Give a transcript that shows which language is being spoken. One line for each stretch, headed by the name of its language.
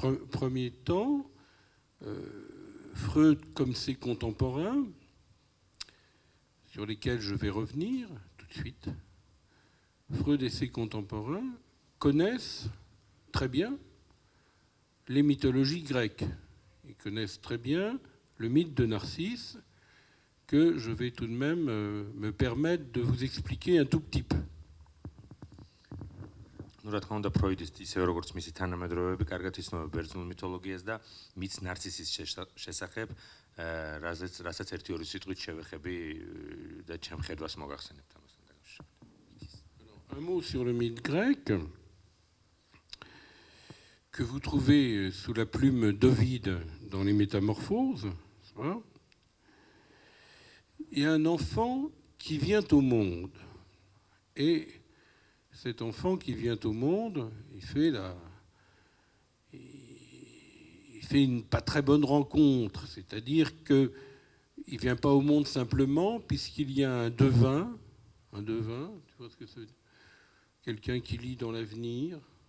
French: Premier temps, Freud, comme ses contemporains, sur lesquels je vais revenir tout de suite, Freud et ses contemporains connaissent très bien les mythologies grecques. Ils connaissent très bien le mythe de Narcisse que je vais tout de même me permettre de vous expliquer un tout petit peu.
Georgian: Ну, რა თქმა უნდა, ფროიდის ისევე როგორც მისი თანამედროვეები კარგად იცნობენ ბერძნულ მითოლოგიას და მის ნარცისის შესახებ, რასაც ერთი-ორი სიტყვით შევეხები და ჩემ ხედვას მოგახსენებთ ამასთან დაკავშირებით.
French: Un mot sur le mythe grec que vous trouvez sous la plume d'Ovide dans les Métamorphoses. Il y a un enfant qui vient au monde et cet enfant qui vient au monde, il fait une pas très bonne rencontre, c'est-à-dire qu'il ne vient pas au monde simplement puisqu'il y a un devin, tu vois ce que c'est, quelqu'un qui lit dans l'avenir,